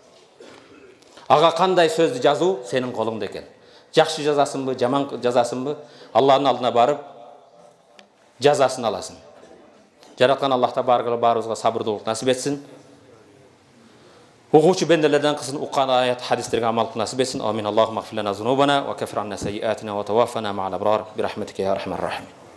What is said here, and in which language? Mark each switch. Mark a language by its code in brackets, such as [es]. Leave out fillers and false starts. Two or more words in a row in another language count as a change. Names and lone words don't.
[ky] Ага кандай сөздү жазуу сенин колуңда экен. Жакшы жазасыңбы, жаман жазасыңбы, Аллахтын алдына барып жазасын аласың. Жараткан Аллах баарыбызга сабырдуулук насип этсин. Угуучу бенделерден кылсын, уккан аят хадистерге амал кылып насип этсин. [ar] آمين. اللهم اغفر لنا ذنوبنا وكفر عنا سيئاتنا وتوفنا مع الأبرار برحمتك يا أرحم الراحمين.